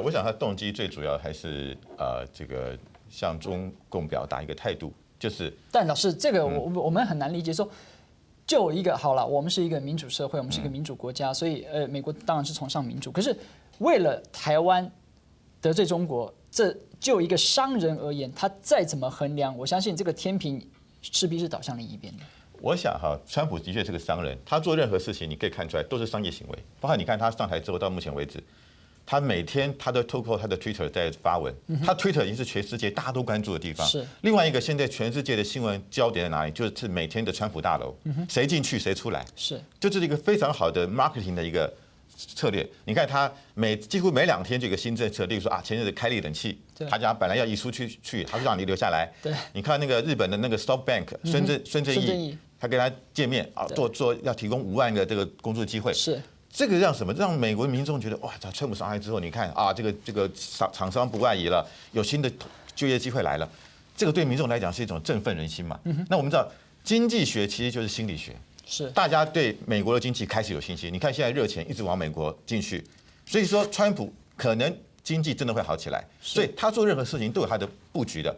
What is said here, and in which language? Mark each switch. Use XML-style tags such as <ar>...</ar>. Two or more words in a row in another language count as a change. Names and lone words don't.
<zh>我想他動機最主要還是這個向中共表達一個態度。就是，但老師，這個我們很難理解。說，就一個好了，我們是一個民主社會，我們是一個民主國家，所以美國當然是崇尚民主。可是為了台灣得罪中國，這就一個商人而言，他再怎麼衡量，我相信這個天平勢必是倒向另一邊的。我想川普的確是個商人，他做任何事情，你可以看出來都是商業行為。包括你看他上台之後到目前為止。他每天他都透過他的 Twitter 在發文，他 Twitter 已經是全世界大家都關注的地方。是。另外一個，現在全世界的新聞焦點在哪裡？就是每天的川普大樓，誰進去誰出來。是。就這是一個非常好的 marketing 的一個策略。你看他幾乎每2天就有一個新政策，例如說前陣子開了冷氣，他家本來要移出去，他就讓你留下來。對。你看那個日本的那個 SoftBank 孫正義，他跟他見面做要提供5萬個這個工作機會。是。這個讓什麼？讓美國民眾覺得哇，川普上台之後，你看這個廠商不外移了，有新的就业机会来了，这个对民众来讲是一种振奋人心嘛。那我们知道，经济学其实就是心理学，是大家对美国的经济开始有信心。你看现在热钱一直往美国进去，所以说川普可能经济真的会好起来，所以他做任何事情都有他的布局的。</zh>